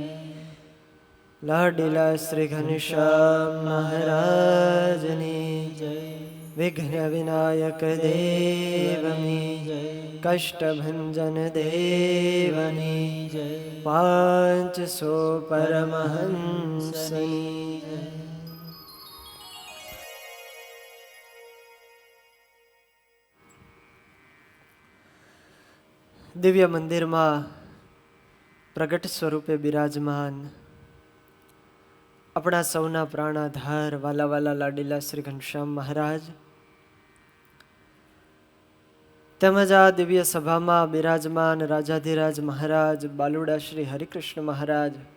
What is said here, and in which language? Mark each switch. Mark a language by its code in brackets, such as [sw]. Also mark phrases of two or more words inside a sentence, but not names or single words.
[gu] લાડીલા શ્રી ઘનશ્યામ મહારાજની, વિઘ્ન વિનાયક દેવની, કષ્ટભંજન દેવની, 500 પરમહંસની। દિવ્ય મંદિરમાં પ્રગટ સ્વરૂપે બિરાજમાન આપણા સૌના પ્રાણાધાર વાલા વાલા લાડીલા શ્રી ઘનશ્યામ મહારાજ તેમજ આ દિવ્ય સભામાં બિરાજમાન રાજાધિરાજ મહારાજ બાલુડા શ્રી હરિકૃષ્ણ મહારાજ,